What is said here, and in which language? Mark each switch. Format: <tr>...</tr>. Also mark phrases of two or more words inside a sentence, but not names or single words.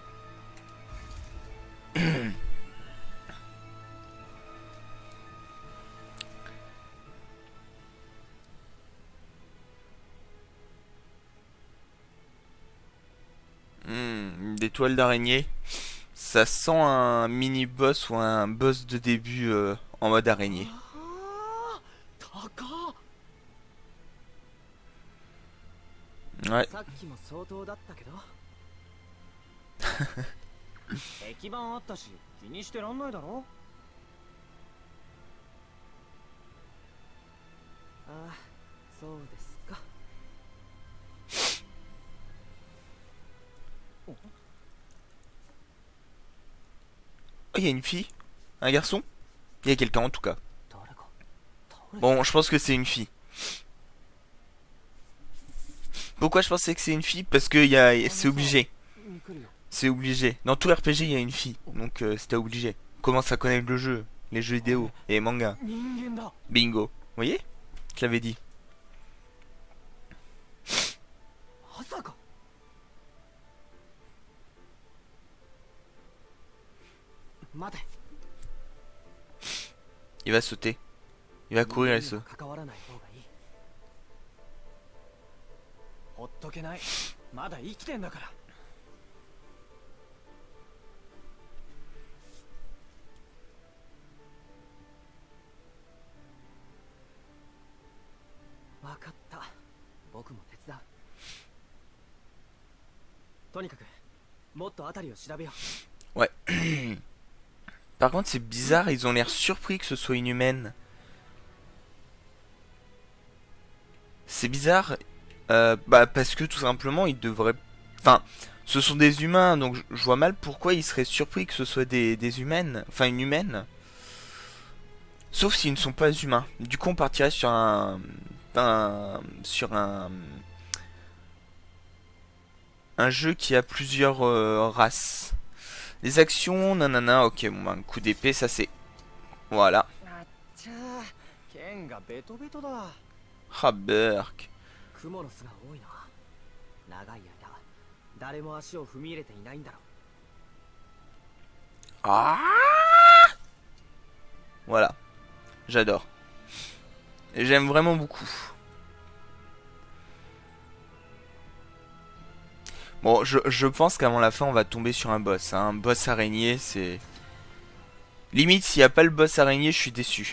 <fr>Des toiles d'araignée. Ça sent un mini-boss ou un boss de début en mode araignée. Ouais.</fr> <ja>さっきも相当だったけど駅番あったし気にしてらんないだろああそうですか</ja> <fr>Oh, il y a une fille. Un garçon. Il y a quelqu'un en tout cas.</fr> <ja>誰か</ja> <fr>Bon, je pense que c'est une fille. Pourquoi je pensais que c'est une fille? Parce que c'est obligé. C'est obligé. Dans tout RPG, il y a une fille. Donc c'était obligé. Commence à connaître le jeu, les jeux vidéo et les mangas. Bingo. Vous voyez? Je l'avais dit.</fr> <ja>まさか 待て</ja> <fr>Il va sauter. Il va courir et</fr> <ja>人間</ja> <fr>saut.</fr> <ja>には関わらない方がいいほっとけない。まだ生きてんだから。わかった。僕も手伝う。とにかくもっと辺りを調べよう。</ja> <fr>Ouais. Par contre, c'est bizarre, ils ont l'air surpris que ce soit une humaine. C'est bizarre, bah parce que tout simplement, ils devraient... Enfin, ce sont des humains, donc je vois mal pourquoi ils seraient surpris que ce soit des humaines. Enfin, une humaine. Sauf s'ils ne sont pas humains. Du coup, on partirait sur sur un jeu qui a plusieurs races. Les actions, nanana, ok, bon, bah, un coup d'épée, ça c'est... Voilà.</fr> <ja>あっちゃー、剣がベトベトだ。</ja> <fr>Ah, Berk.</fr> <ja>クモの巣が多いな。長い間誰も足を踏み入れていないんだろう。</ja> <fr>Ah Voilà. J'adore. Et j'aime vraiment beaucoup. Bon, je pense qu'avant la fin, on va tomber sur un boss. Hein. Un boss araignée, c'est... Limite, s'il n'y a pas le boss araignée, je suis déçu.</fr>